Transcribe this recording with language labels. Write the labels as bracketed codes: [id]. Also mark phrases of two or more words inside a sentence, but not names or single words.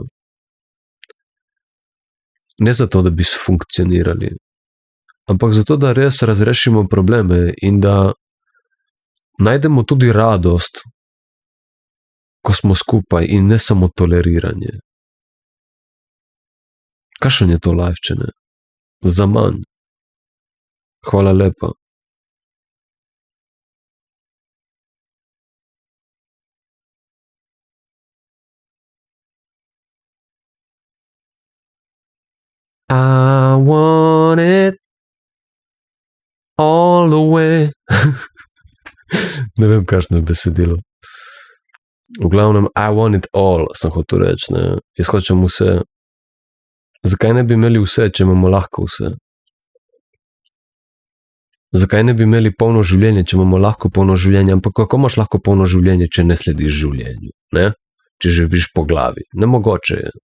[sl] Ne zato, da bi funkcionirali, ampak zato, da res razrešimo probleme in da najdemo tudi radost, ko smo skupaj in ne samo toleriranje. Kakšen je to life, če ne? Zaman. Hvala lepa. [en] I want it all the way. [sl] Ne vem, kakšno je besedilo. V glavnem, [en] I want it all, [sl] sem hotel reči. Ne? Jaz hočem vse. Zakaj ne bi imeli vse, če imamo lahko vse? Zakaj ne bi imeli polno življenje, če imamo lahko polno življenje? Ampak kako imaš lahko polno življenje, če ne slediš življenju? Ne? Če živiš po glavi. Nemogoče je.